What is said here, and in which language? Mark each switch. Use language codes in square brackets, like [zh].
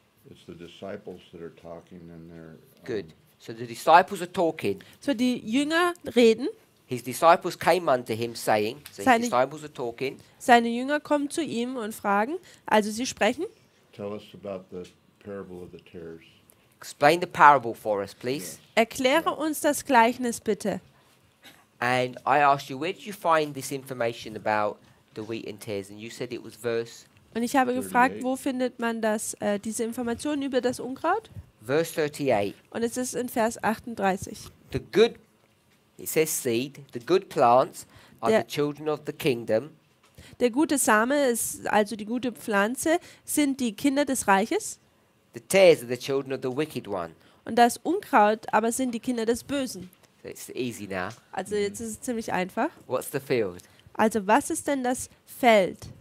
[en] It's the disciples that are talking and they're Good. So the disciples are talking. [de] So, die Jünger reden. [en] His disciples came unto him saying, so his [de] Seine- [en] disciples are talking, [de] Seine Jünger kommen zu ihm und fragen. Also sie sprechen. [en] tell us about the parable of the tares. explain the parable for us, please. [de] Erkläre uns das Gleichnis bitte. [en] And I asked you, where did you find this information about the wheat and tares? And you said it was verse [de] Und ich habe gefragt, [en] 38. [de] wo findet man diese Informationen über das Unkraut? [en] verse 38. [de] Und es ist in Vers 38. [en] The good, it says seed, the good plants are [de] Der- [en] the children of the kingdom. [de] Der gute Same ist also die gute Pflanze, sind die Kinder des Reiches. [en] The tares are the children of the wicked one. [de] Und das Unkraut aber sind die Kinder des Bösen. [en] So it's easy now. [de] Also jetzt ist es ziemlich einfach. [en] What's the field? [de] Also was ist denn das Feld?